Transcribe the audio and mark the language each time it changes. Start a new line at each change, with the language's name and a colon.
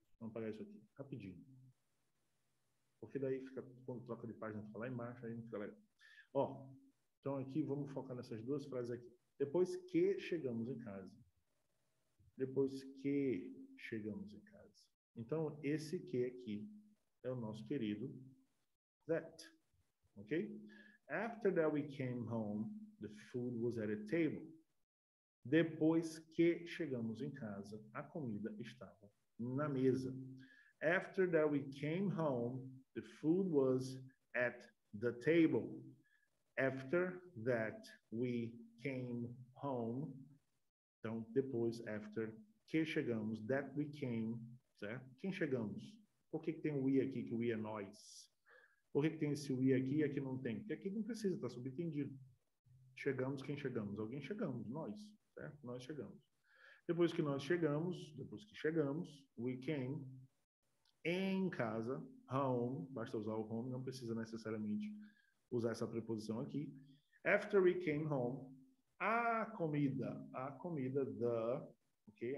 Portuguese: Vamos apagar isso aqui, rapidinho. Porque daí fica, quando troca de página, fica lá embaixo, aí não fica legal. Ó, então aqui vamos focar nessas duas frases aqui. Depois que chegamos em casa. Depois que chegamos em casa. Então, esse que aqui é o nosso querido that. Ok?
English: After that we came home, the food was at a table.
Portuguese: Depois que chegamos em casa, a comida estava na mesa.
English: After that we came home, the food was at the table. After that we came home.
Portuguese: Então, depois, after que chegamos,
English: that we came,
Portuguese: certo? Quem chegamos? Por que tem o we aqui, que o we é nós? Por que tem esse we aqui e aqui não tem? Porque aqui não precisa, está subentendido. Chegamos, quem chegamos? Alguém chegamos, nós, certo? Nós chegamos. Depois que chegamos,
English: we came,
Portuguese: em casa, home, basta usar o home, não precisa necessariamente usar essa preposição aqui.
English: After we came home,
Portuguese: a comida,
English: the, ok?